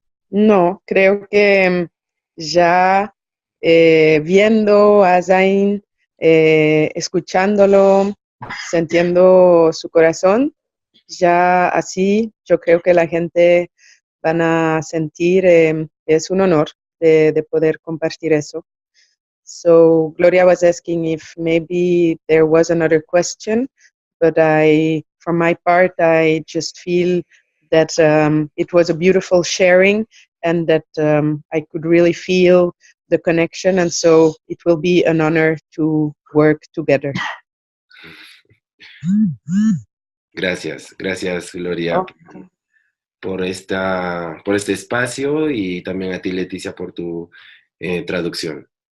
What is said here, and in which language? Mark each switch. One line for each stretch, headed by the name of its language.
Spanish: No, creo que ya viendo a Zain, escuchándolo, sintiendo su corazón, ya así yo creo que la gente van a sentir, es un honor de poder compartir eso.
English: So Gloria was asking if maybe there was another question, but from my part, I just feel that it was a beautiful sharing and that I could really feel the connection, and so it will be an honor to work together.
Spanish: Gracias, Gloria, por este espacio, y también a ti, Leticia, por tu traducción.